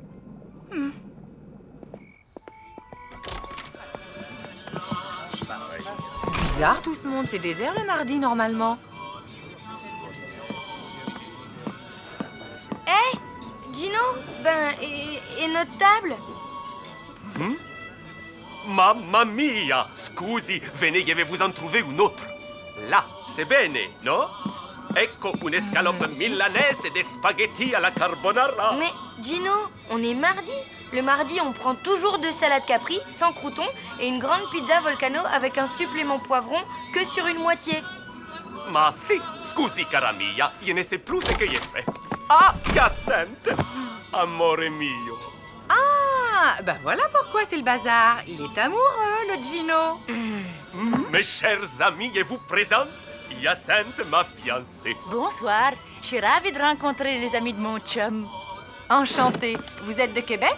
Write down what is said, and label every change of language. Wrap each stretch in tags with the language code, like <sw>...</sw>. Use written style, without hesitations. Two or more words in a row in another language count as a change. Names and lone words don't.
<fr>Bizarre tout ce monde, c'est désert le mardi normalement. Hé, Gino? Et notre table?</fr> <it>Mamma mia!</it> <fr>Scusi, venez, je vais vous en trouver une autre. Là, c'est bene, no?</fr> <it>Ecco un'</it> <fr>escalope milanaise et des spaghettis à la carbonara. Mais Gino, on est mardi. Le mardi, on prend toujours 2 salades Capri, sans croûtons, et une grande pizza Volcano avec un supplément poivron que sur une moitié.</fr> <it>Ma si, scusi cara mia,</it> <fr>je ne sais plus ce que j'ai fait. Ah, Hyacinthe!</fr> <it>Amore mio.</it> <fr>Ah, bah voilà pourquoi c'est le bazar. Il est amoureux, le Gino. Mes chers amis, je vous présente Hyacinthe, ma fiancée. Bonsoir, je suis ravie de rencontrer les amis de mon chum. Enchantée. Vous êtes de Québec?</fr>